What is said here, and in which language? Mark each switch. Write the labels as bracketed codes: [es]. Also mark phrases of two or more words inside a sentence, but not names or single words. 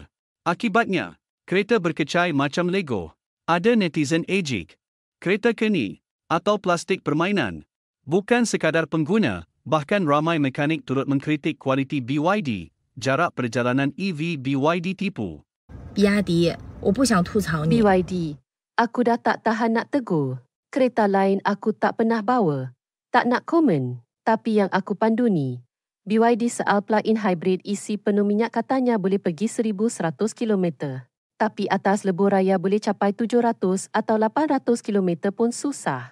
[ms] Akibatnya, kereta berkecai macam Lego. Ada netizen ejek. Kereta keni, atau plastik permainan. Bukan sekadar pengguna, Bahkan ramai mekanik turut mengkritik kualiti BYD, jarak perjalanan EV BYD tipu. [zh] 比亚迪，我不想吐槽你。 [ms] BYD, aku dah tak tahan nak tegur. Kereta lain aku tak pernah bawa. Tak nak komen. Tapi yang aku pandu ni, BYD Seal [en] plug-in hybrid [ms] isi penuh minyak katanya boleh pergi 1,100 km. Tapi atas lebuh raya boleh capai 700 atau 800 km pun susah.